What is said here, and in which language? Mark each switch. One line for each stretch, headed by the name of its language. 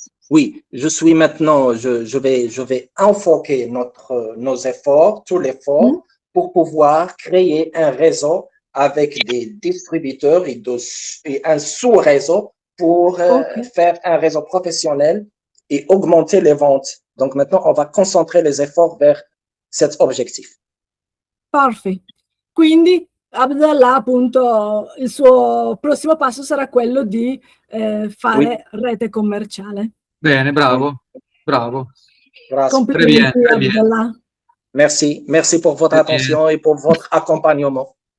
French: Oui, je suis maintenant, je vais enfoquer nos efforts, tous les efforts, pour pouvoir créer un réseau avec des distributeurs et un sous-réseau pour faire un réseau professionnel et augmenter les ventes. Donc maintenant, on va concentrer les efforts vers cet objectif. Parfait.
Italian: Quindi Abdallah, appunto, il suo prossimo passo sarà quello di fare rete commerciale. Bene, bravo, bravo. Complimenti, Abdallah.
French: Merci pour votre attention et pour votre accompagnement.